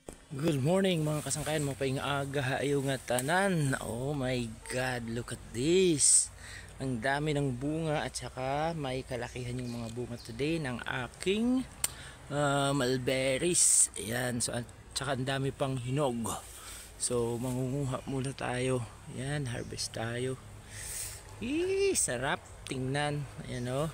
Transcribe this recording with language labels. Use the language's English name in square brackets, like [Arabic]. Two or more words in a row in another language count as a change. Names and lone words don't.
[English] Good morning [Hiligaynon] mga kasangkayan, mga paing aga ayo nga tanan. [English] Oh my god, look at this. [Filipino] Ang dami ng bunga at saka may kalakihan yung mga bunga today ng aking mulberries. Ayan, so at saka ang dami pang hinog. So mangunguha muna tayo. Ayan, harvest tayo. Sarap tingnan. Ayan oh.